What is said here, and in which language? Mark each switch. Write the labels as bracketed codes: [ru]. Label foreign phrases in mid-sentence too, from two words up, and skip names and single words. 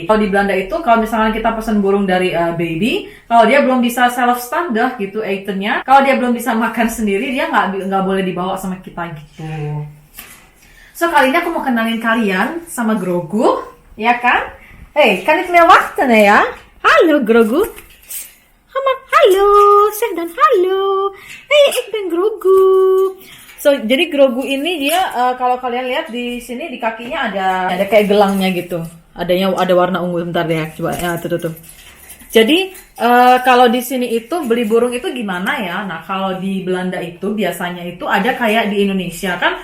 [id] Kalau di Belanda itu kalau misalnya kita pesen burung dari baby, kalau dia belum bisa [en] self standard [id] gitu eatennya, kalau dia belum bisa makan sendiri dia nggak boleh dibawa sama kita gitu. So kali ini aku mau kenalin kalian sama Grogu, ya kan? [nl] Hey, kan ik wachten ya? Halo Grogu. Halo, zeg dan halo. Hey, ik ben Grogu. [id] So, jadi Grogu ini dia kalau kalian lihat di sini di kakinya ada kayak gelangnya gitu. Ada warna ungu, bentar deh, coba ya tuh. Jadi kalau di sini itu beli burung itu gimana ya? Nah, kalau di Belanda itu biasanya itu ada kayak di Indonesia kan.